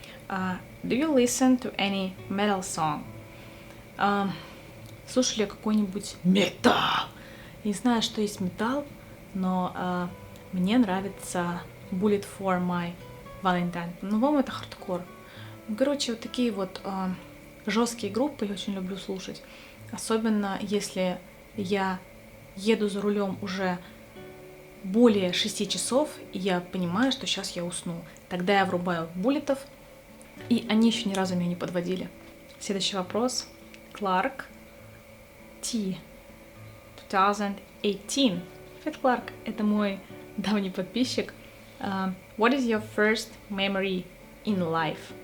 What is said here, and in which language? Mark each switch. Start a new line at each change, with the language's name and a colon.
English: Do you listen to any metal song?
Russian: Слушали ли какой-нибудь металл? Не знаю, что есть металл, но мне нравится Bullet for My Valentine. По-моему, это хардкор. Короче, вот такие вот жесткие группы я очень люблю слушать. Особенно если я еду за рулем уже более 6 часов, и я понимаю, что сейчас я усну. Тогда я врубаю буллетов, и они еще ни разу меня не подводили. Следующий вопрос. Кларк T. 2018. Привет, Кларк. Это мой давний подписчик.
English: What is your first memory in life?